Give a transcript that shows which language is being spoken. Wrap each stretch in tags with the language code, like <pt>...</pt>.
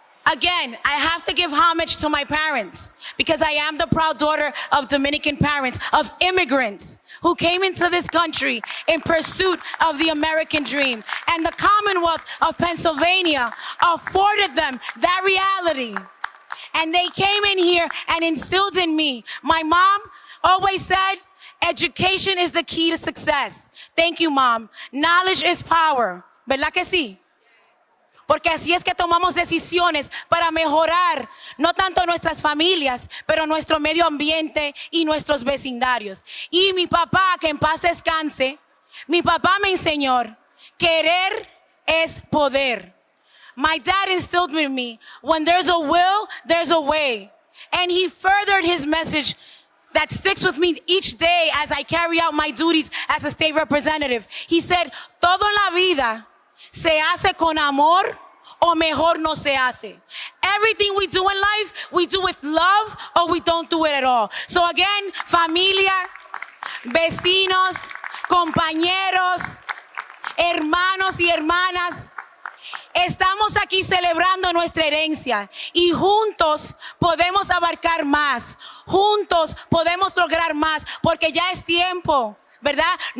<en>Again, I have to give homage to my parents because I am the proud daughter of Dominican parents, of immigrants who came into this country in pursuit of the American dream. And the Commonwealth of Pennsylvania afforded them that reality. And they came in here and instilled in me. My mom always said, education is the key to success. Thank you, Mom. Knowledge is power.</en> <es>¿Verdad que sí? Porque así es que tomamos decisiones para mejorar no tanto nuestras familias, pero nuestro medio ambiente y nuestros vecindarios. Y mi papá, que en paz descanse, mi papá me enseñó, querer es poder.</es> <en>My dad instilled in me, when there's a will, there's a way. And he furthered his message that sticks with me each day as I carry out my duties as a state representative. He said,</en> <es>todo en la vida se hace con amor o mejor no se hace.</es> <en>Everything we do in life, we do with love or we don't do it at all. So again,</en> <es>familia, vecinos, compañeros, hermanos y hermanas, estamos aquí celebrando nuestra herencia y juntos podemos abarcar más, juntos podemos lograr más, porque ya es tiempo, ¿verdad?</es>